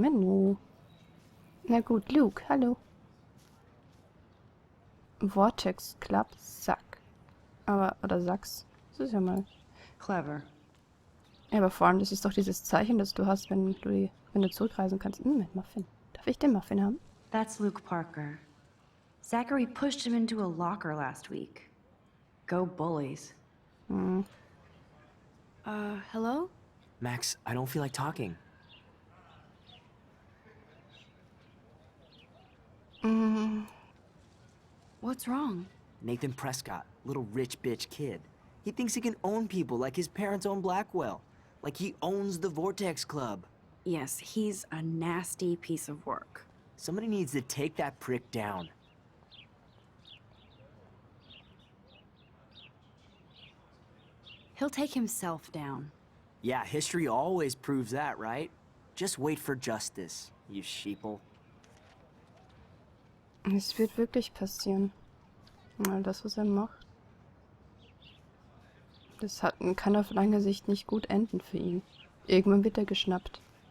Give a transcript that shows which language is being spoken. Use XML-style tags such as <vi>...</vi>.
<de>Menno. Na gut, Luke, hallo. Vortex Club Sack. Aber, oder Sachs. Das ist ja mal... Clever. Ja, aber vor allem, das ist doch dieses Zeichen, das du hast, wenn du zurückreisen kannst. Moment, Muffin. Darf ich den Muffin haben?</de> <en>That's Luke Parker. Zachary pushed him into a locker last week. Go Bullies. Hm. Hello? Max, I don't feel like talking. What's wrong? Nathan Prescott, little rich bitch kid. He thinks he can own people like his parents own Blackwell. Like he owns the Vortex Club. Yes, he's a nasty piece of work. Somebody needs to take that prick down. He'll take himself down. Yeah, history always proves that, right? Just wait for justice, you sheeple.</en> <de>Es wird wirklich passieren. Weil das, was er macht. Kann auf lange Sicht nicht gut enden für ihn. Irgendwann wird er geschnappt.</de>